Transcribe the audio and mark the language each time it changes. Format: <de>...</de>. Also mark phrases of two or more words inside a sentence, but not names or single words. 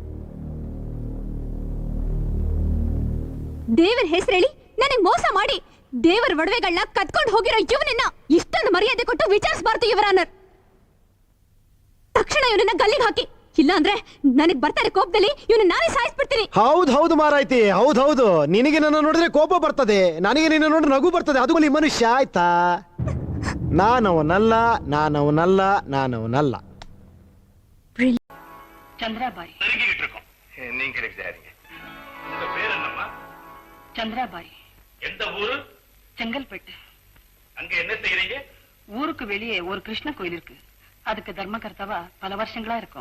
<kn>ದೇವರ ಹೆಸರೇಳಿ ನನಗೆ ಮೋಸ ಮಾಡಿ ದೇವರ ಒಡವೆಗಳನ್ನ ಕತ್ಕೊಂಡು ಹೋಗಿರೋ ಇವನನ್ನ ಇಷ್ಟೊಂದು ಮರ್ಯಾದೆ ಕೊಟ್ಟು ವಿಚಾರಿಸಬಾರ್ದು ಯುವರಾನರ್. ತಕ್ಷಣ ಇವನನ್ನ ಗಲ್ಲಿಗೆ ಹಾಕಿ, ಇಲ್ಲ ಅಂದ್ರೆ ನನಗೆ ಬರ್ತಾರೆ ಕೋಪದಲ್ಲಿ ಇವನು ನಾನೇ ಸಾಯಿಸ್ಬಿಡ್ತೀನಿ. ಹೌದು ಮಾರಾಯ್ತಿ, ಹೌದು. ನಿನಗೆ ನನ್ನ ನೋಡಿದ್ರೆ ಕೋಪ ಬರ್ತದೆ, ನನಗೆ ನಿನ್ನ ನೋಡಿದ್ರೆ ನಗು ಬರ್ತದೆ. ಅದು ಈ ಮನುಷ್ಯ ಆಯ್ತಾ? ನಾನವನಲ್ಲ.</kn> <ta>சந்திராபாய். நீங்க இருக்கிறீங்க. உங்க பேர் என்னம்மா? சந்திராபாய். எந்த ஊரு? செங்கல்பட்டு. அங்க என்ன செய்யறீங்க? ஊருக்கு வெளியே ஒரு கிருஷ்ண கோயில் இருக்கு, அதுக்கு தர்மகர்த்தாவா பல வருஷங்களா இருக்கும்.</ta>